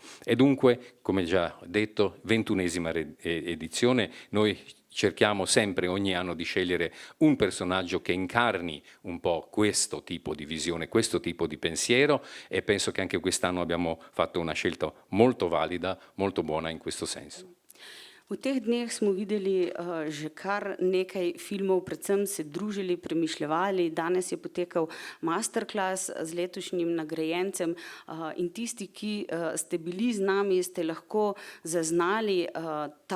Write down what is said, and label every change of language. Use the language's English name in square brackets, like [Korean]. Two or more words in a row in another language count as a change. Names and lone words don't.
[Italian] E dunque, come già detto, 21esima edizione, noi cerchiamo sempre ogni anno di scegliere un personaggio che incarni un po' questo tipo di visione, questo tipo di pensiero e penso che anche quest'anno abbiamo fatto una scelta molto valida, molto buona in questo senso. [Slovenian] V teh dneh smo videli že kar nekaj filmov, predvsem se družili, premišljevali. Danes je potekal masterclass z letošnjim nagrajencem in tisti, ki ste bili z nami, ste lahko zaznali ta